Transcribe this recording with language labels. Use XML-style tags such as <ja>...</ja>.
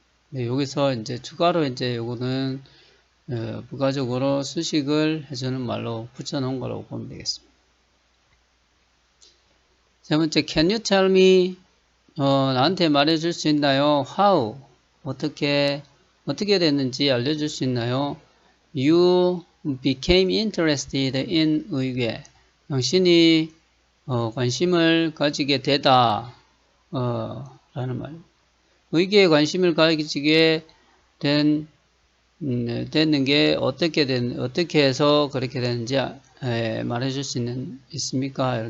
<ko>네, 여기서 이제 추가로 이제 요거는 부가적으로 수식을 해주는 말로 붙여놓은 거라고 보면 되겠습니다. 세 번째,</ko> <en>can you tell me</en> <ko>나한테 말해줄 수 있나요?</ko> <en>How</en> <ko>어떻게 됐는지 알려줄 수 있나요?</ko> <en>You became interested in 의궤.</en> <ko>당신이 관심을 가지게 되다 라는 말입니다. 의궤에 관심을 가지게 됐는 게 어떻게 해서 그렇게 되는지 말해줄 수 있습니까?</ko>